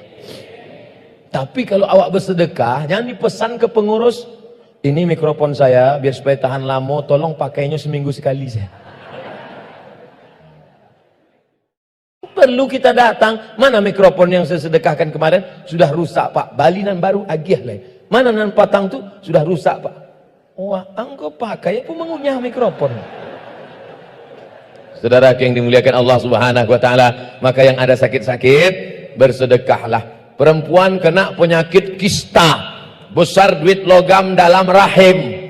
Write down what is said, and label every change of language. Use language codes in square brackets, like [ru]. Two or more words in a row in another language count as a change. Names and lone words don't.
[id] Tapi kalau awak bersedekah, jangan dipesan ke pengurus, ini mikrofon saya biar supaya tahan lama, tolong pakainya seminggu sekali saya. Perlu kita datang, mana mikrofon yang saya sedekahkan kemarin sudah rusak Pak, [min] balinan baru agiah lain. Mana nan patang tu sudah rusak Pak. [id] Wah, engkau pakai apa mengunyah mikrofon. Saudara yang dimuliakan Allah [ar] سبحانه وتعالى, [id] maka yang ada sakit-sakit bersedekahlah. Perempuan kena penyakit kista, besar duit logam dalam rahim.